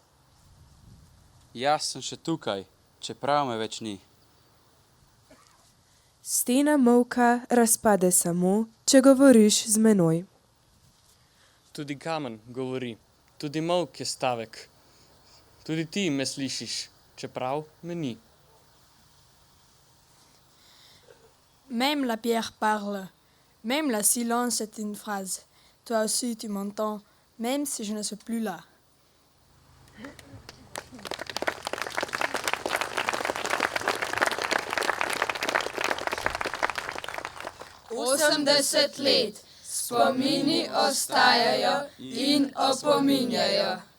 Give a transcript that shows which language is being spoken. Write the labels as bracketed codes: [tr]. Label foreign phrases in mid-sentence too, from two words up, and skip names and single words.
[sl] Jaz sem še tukaj, čeprav me več ni. Stena molka razpade samo, če govoriš z menoj. Tudi kamen govori, tudi molk je stavek. Tudi ti me slišiš, čeprav me ni. [fr] Même la pierre parle, même le silence est une phrase. Toi aussi tu m'entends, même si je ne suis plus là. [sl] Osemdeset let, spomini ostajajo in opominjajo.